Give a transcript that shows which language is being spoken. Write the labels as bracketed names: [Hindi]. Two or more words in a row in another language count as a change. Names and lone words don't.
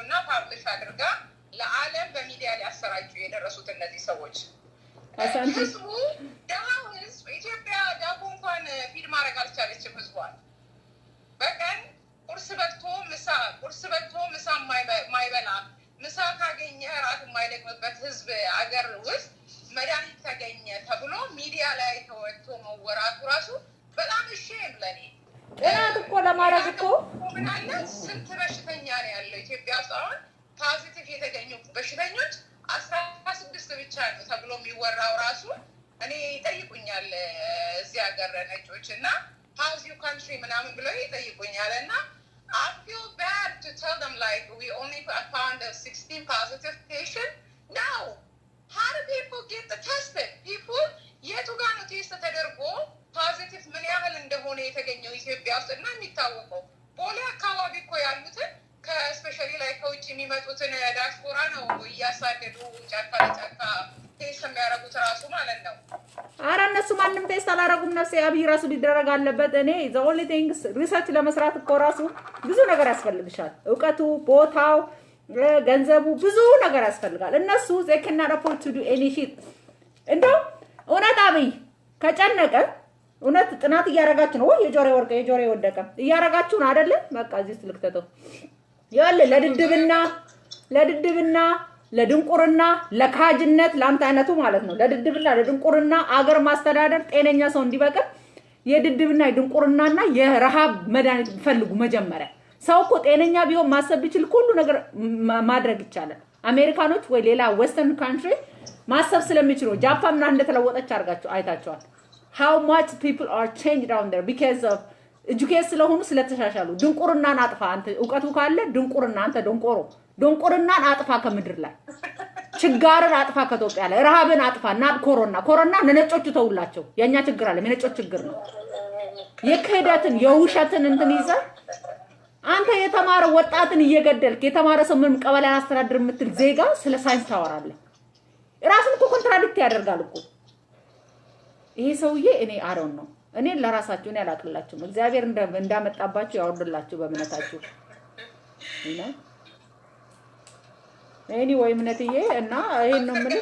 [Amharic] እና ፓብሊሽ አድርጋ ለዓለም በሚዲያ ሊያሰራጩ የደረሱት እነዚህ ሰዎች። ህዝቡ ደሃው ህዝብ ኢትዮጵያ ዳቦ እንኳን ፊድ ማድረግ አልቻለችም። ህዝቧን በቀን ቁርስ በልቶ ምሳ ማይበላ ምሳ ካገኘ እራት የማይደግምበት ህዝብ አገር ውስጥ መድኃኒት ተገኘ ተብሎ ሚዲያ ላይ ተወጥቶ መወራቱ ራሱ በጣም ሼም ለኔ። ጥናት እኮ ለማድረግ እኮ ምን አለ ስንት በሽተኛ ነው ያለው ኢትዮጵያ ውስጥ አሁን ፖዚቲቭ የተገኙ በሽተኞች 16 ብቻ ነው ተብሎ የሚወራው ራሱ እኔ ይጠይቁኛል እዚህ ሀገር ነጮች እና [English] how's your country [Amharic] ምናምን ብለው ይጠይቁኛል እና [English] I feel bad to tell them like we only found a 16 positive patient. No. How do people get the tested? [Amharic] People የቱ ጋር ነው ቴስት ተደርጎ ፖዚቲቭ ምን ያህል እንደሆነ የተገኘው ኢትዮጵያ ውስጥ እና የሚታወቀው ቦሌ አካባቢ እኮ ያሉትን ከስፔሻሊ ላይ ከውጭ የሚመጡትን ዲያስፖራ ነው እያሳደዱ ጫካ ለጫካ ቴስት የሚያደርጉት ራሱ ማለት ነው። ኧረ እነሱ ማንም ቴስት አላደረጉም። ነፍሴ አብይ ራሱ ሊደረግ አለበት። እኔ [English] the only things [Amharic] ሪሰርች ለመስራት እኮ ራሱ ብዙ ነገር ያስፈልግሻል። እውቀቱ፣ ቦታው፣ ገንዘቡ ብዙ ነገር ያስፈልጋል። እነሱ [English] they cannot afford to do any shit። [Amharic] እንደው እውነት አብይ ከጨነቀ እውነት ጥናት እያደረጋችሁ ነው ወይ የጆሬ ወደቀ እያደረጋችሁ ነው አይደለም? በቃ እዚህ ትልክተተው ያለ ለድድብና ለድንቁርና ለካጅነት ላንተ አይነቱ ማለት ነው። ለድድብና ለድንቁርና አገር ማስተዳደር ጤነኛ ሰው እንዲበቀል የድድብና የድንቁርናና የረሃብ መድኃኒት ፈልጉ። መጀመሪያ ሰው እኮ ጤነኛ ቢሆን ማሰብ ቢችል ሁሉ ነገር ማድረግ ይቻላል። አሜሪካኖች ወይ ሌላ [English] western country [Amharic] ማሰብ ስለሚችሉ ጃፓንና እንደተለወጠች አርጋቸው አይታቸዋል። [English] how much people are changed down there because of education [Amharic] ስለሆኑ ስለተሻሻሉ። ድንቁርናን አጥፋ አንተ ዕውቀቱ ካለ ድንቁርና አንተ ድንቁርናን አጥፋ ከምድር ላይ ችጋርን አጥፋ ከኢትዮጵያ ላይ ረሃብን አጥፋ እና ኮሮና ለነጮቹ ተውላቸው። የኛ ችግር አለ የነጮች ችግር ነው። የክህደትን የውሸትን እንትን ይዘ አንተ የተማረ ወጣትን እየገደልክ የተማረ ሰው ምንም ቀበሌን አስተዳድር የምትል ዜጋ ስለ ሳይንስ ታወራለህ። ራስን እኮ ኮንትራዲክት ያደርጋል እኮ ይሄ ሰውዬ። እኔ አሮን ነው እኔ ለራሳችሁ ነው ያላቅላችሁ እግዚአብሔር እንዳመጣባችሁ ያወርድላችሁ በእምነታችሁ እና anyway እምነትዬ እና ይሄን ነው ምን